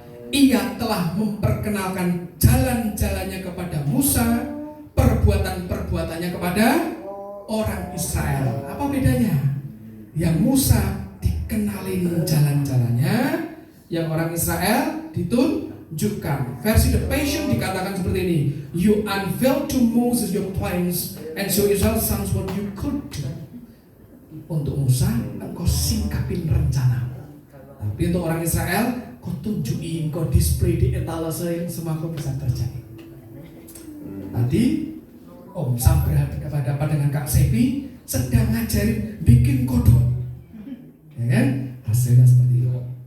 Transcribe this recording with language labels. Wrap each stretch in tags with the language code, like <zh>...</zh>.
<id>Ia telah memperkenalkan jalan-jalannya kepada Musa, perbuatan-perbuatannya kepada orang Israel. Apa bedanya? Yang Musa dikenalin jalan-jalannya, yang orang Israel ditunjukkan. Versi The Passion dikatakan seperti ini.</id> <en>You unveil to Moses your plans and show Israel's sons what you could do.</en> <id>Untuk Musa, engkau singkapin rencanamu. Tapi untuk orang Israel, kau tunjukin, kau display di etalase semua kau bisa terjadi. Tadi Om Sam berhadapan dengan Kak Sepi sedang ngajarin bikin kodok, ya kan? Hasilnya seperti itu.</id>